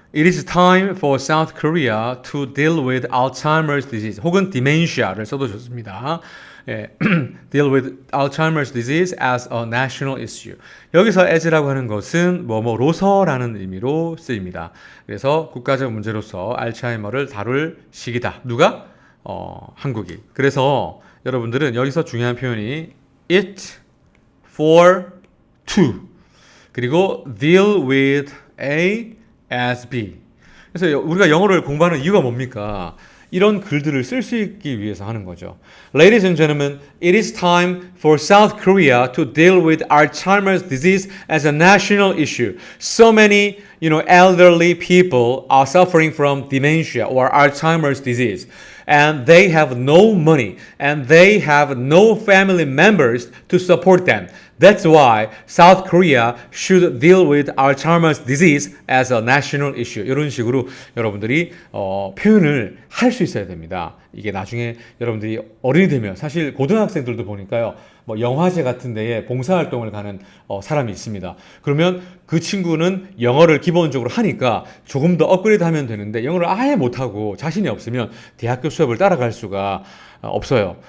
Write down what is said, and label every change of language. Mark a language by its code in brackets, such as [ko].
[en] It is time for South Korea to deal with Alzheimer's disease [ko] 혹은 dementia를 써도 좋습니다. 예, [en] deal with Alzheimer's disease as a national issue. [ko] 여기서 as라고 하는 것은 뭐뭐로서라는 의미로 쓰입니다. 그래서 국가적 문제로서 알츠하이머를 다룰 시기다. 누가? 한국이. 그래서 여러분들은 여기서 중요한 표현이 it for to 그리고 [en] deal with A as B. [ko] 그래서 우리가 영어를 공부하는 이유가 뭡니까? 이런 글들을 쓸 수 있기 위해서 하는 거죠. [en] Ladies and gentlemen, it is time for South Korea to deal with Alzheimer's disease as a national issue. So many, elderly people are suffering from dementia or Alzheimer's disease. And they have no money and they have no family members to support them. That's why South Korea should deal with Alzheimer's disease as a national issue. [ko] 이런 식으로 여러분들이 표현을 할 수 있어야 됩니다. 이게 나중에 여러분들이 어른이 되면 사실 고등학생들도 보니까요. 뭐 영화제 같은 데에 봉사활동을 가는 사람이 있습니다. 그러면 그 친구는 영어를 기본적으로 하니까 조금 더 업그레이드 하면 되는데 영어를 아예 못하고 자신이 없으면 대학교 수업을 따라갈 수가 없어요.